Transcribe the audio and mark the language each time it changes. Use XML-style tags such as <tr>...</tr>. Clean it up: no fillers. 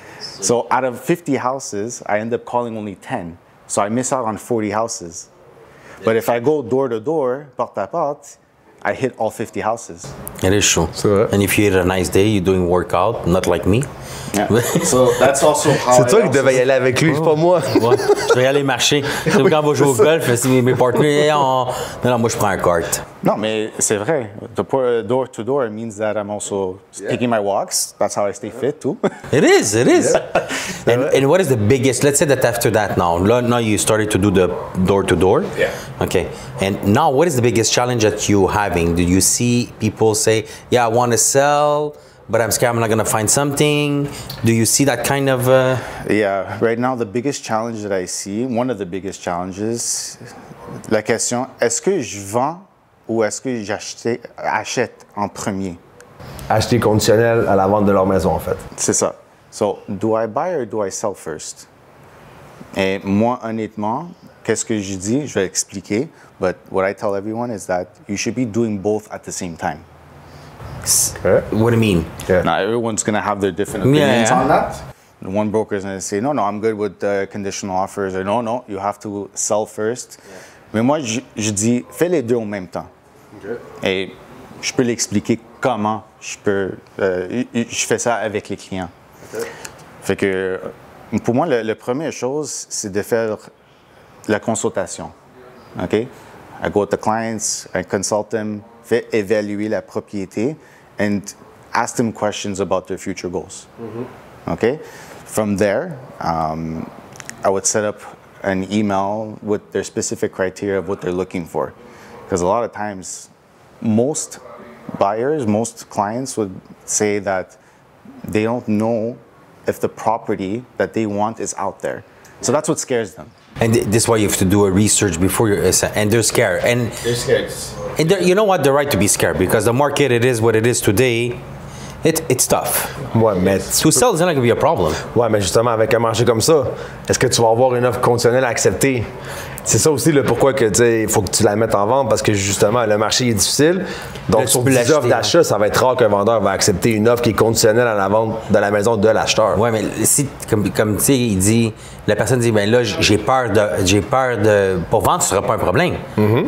<en>So out of 50 houses, I end up calling only 10. So I miss out on 40 houses. But if I go door to door,</en> <fr>porte à porte,</fr> <en>I hit all 50 houses. It is true. And if you had a nice day, you're doing workout, not like me. Yeah. So that's also how</en> <fr>c'est toi qui devais y aller avec lui, c'est pas moi. Ouais. Je vais y aller marcher. C'est comme quand on va jouer au golf, si mes partenaires, non, moi je prends un kart. Non, mais c'est vrai.</fr> <en>The door to door means that I'm also taking my walks. That's how I stay fit too. It is. And what is the biggest, let's say that after that now you started to do the door to door. Yeah. Okay. And now what is the biggest challenge that you're having? Do you see people say, yeah, I want to sell, but I'm scared I'm not going to find something? Do you see that kind of... Yeah, right now the biggest challenge that I see, one of the biggest challenges,</en> <fr>la question, est-ce que je vends ou est-ce que j'achète en premier? Acheter conditionnel à la vente de leur maison, en fait. C'est ça.</fr> <en>So, do I buy or do I sell first?</en> <fr>Et moi, honnêtement, qu'est-ce que je dis? Je vais expliquer.</fr> <en>But what I tell everyone is that you should be doing both at the same time. Okay. What do you mean? Yeah. Now, everyone's going to have their different opinions Yeah. on that. One broker is going to say, no, I'm good with conditional offers. Or no, you have to sell first. Yeah.</en> <fr>Mais moi, je dis, fais les deux en même temps. Okay. Et je peux l'expliquer comment je fais ça avec les clients. Okay. Fait que, pour moi, la première chose, c'est de faire la consultation.</fr> <en>OK? I go with the clients, I consult them,</en> <fr>fais évaluer la propriété,</fr> <en>and ask them questions about their future goals. Mm-hmm. Okay? From there, I would set up an email with their specific criteria of what they're looking for. Because a lot of times, most buyers, most clients would say that they don't know if the property that they want is out there. So that's what scares them. And this is why you have to do a research before you're, and they're scared. And they're scared. And you know what? They're right to be scared because the market, it is what it is today. It's tough.</en> <fr>Ouais, mais</fr> <en>to sell is not going to be a problem.</en> <fr>Ouais, mais justement, avec un marché comme ça, est-ce que tu vas avoir une offre conditionnelle à accepter? C'est ça aussi le pourquoi que il faut que tu la mettes en vente parce que justement le marché est difficile. Donc sur 10 offres d'achat, ça va être rare qu'un vendeur va accepter une offre qui est conditionnelle à la vente de la maison de l'acheteur. Ouais, mais si comme tu sais, il dit la personne dit ben là j'ai peur de pour vendre, ce sera pas un problème. Mm-hmm.</fr>